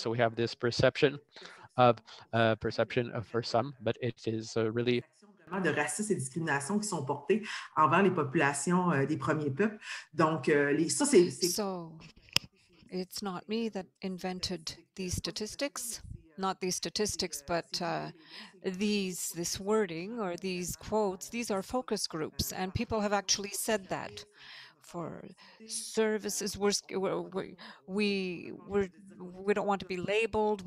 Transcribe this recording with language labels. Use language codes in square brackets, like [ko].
[en] So we have this perception for some, but it is really [fr] de racisme et discrimination qui sont portés envers les populations des premiers peuples. Donc, ça, c'est... [en] So, it's not me that invented these statistics. not these statistics, but this wording or these quotes, these are focus groups, and people have actually said that. For services, we don't want to be labeled.